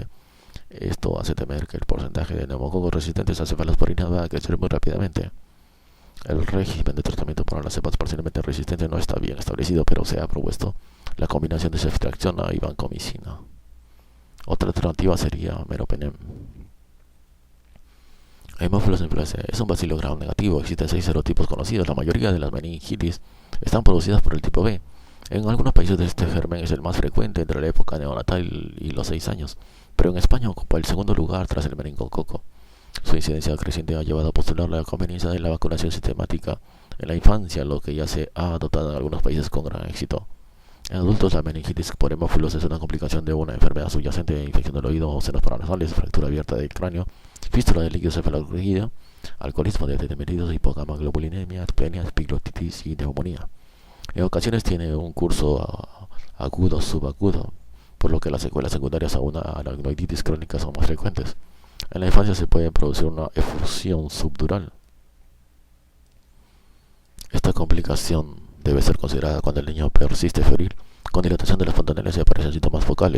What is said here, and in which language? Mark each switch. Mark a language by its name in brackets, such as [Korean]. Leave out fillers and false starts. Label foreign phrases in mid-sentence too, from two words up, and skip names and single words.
[Spanish] Esto hace temer que el porcentaje de neumococos resistentes a cefalosporina va a crecer muy rápidamente. El régimen de tratamiento para las cepas parcialmente resistentes no está bien establecido, pero se ha propuesto la combinación de ceftriaxona y vancomicina. Otra alternativa sería meropenem. Haemophilus influenzae es un bacilo gram negativo. Existen 6 serotipos conocidos. La mayoría de las meningitis están producidas por el tipo B. En algunos países este germen es el más frecuente entre la época neonatal y los 6 años, pero en España ocupa el segundo lugar tras el meningococo. Su incidencia creciente ha llevado a postular la conveniencia de la vacunación sistemática en la infancia, lo que ya se ha adoptado en algunos países con gran éxito. En adultos, la meningitis por hemófilos es una complicación de una enfermedad subyacente de infección del oído o senos paranasales, fractura abierta del cráneo, fístula del líquido cefalorraquídeo, alcoholismo, diabetes mellitus, hipogama-globulinemia, aspenia, epiglottitis y neumonía. En ocasiones tiene un curso agudo subagudo, por lo que las secuelas secundarias a una aracnoiditis crónica son más frecuentes. En la infancia se puede producir una efusión subdural. Esta complicación debe ser considerada cuando el niño persiste febril, con dilatación de las fontanelas y aparecen síntomas focales.